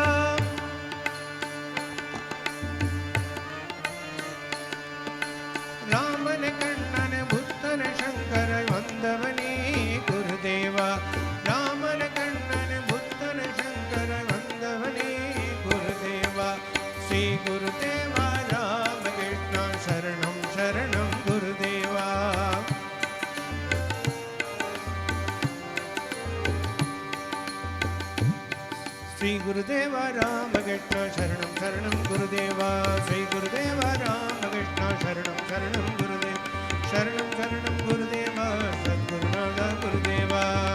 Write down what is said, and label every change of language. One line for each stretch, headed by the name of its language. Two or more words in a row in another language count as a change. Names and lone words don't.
Tamil: ராமன கண்ணன புத்தன சங்கர வந்தவனே குருதேவா. ராமன கண்ணன புத்தன சங்கர வந்தவனே குருதேவா.
Sanskrit: श्री गुरुदेवा रामकृष्ण शरणं शरणं गुरुदेवा. श्री गुरुदेवा रामकृष्ण शरणं शरणं गुरुदेवा. श्री गुरुदेवा रामकृष्ण शरणं शरणं गुरुदेव. शरणं शरणं गुरुदेवा. सद्गुरुनाथ गुरुदेवा.